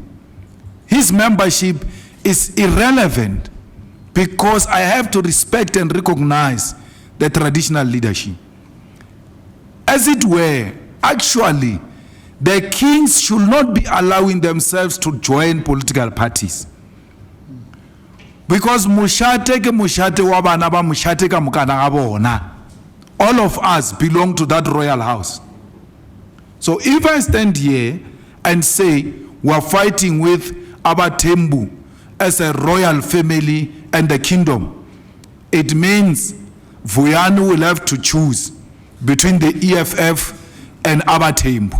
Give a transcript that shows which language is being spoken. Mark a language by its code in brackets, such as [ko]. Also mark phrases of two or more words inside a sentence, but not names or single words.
[en] His membership is irrelevant because I have to respect and recognize the traditional leadership. As it were, actually, the kings should not be allowing themselves to join political parties. [nso] Because mushate ke mushate wa bana ba mushate ka mokana ga bona. [en] All of us belong to that royal house. So if I stand here and say we are fighting with Abatembu as a royal family and the kingdom, it means Vuyanu will have to choose between the EFF and Abatembu.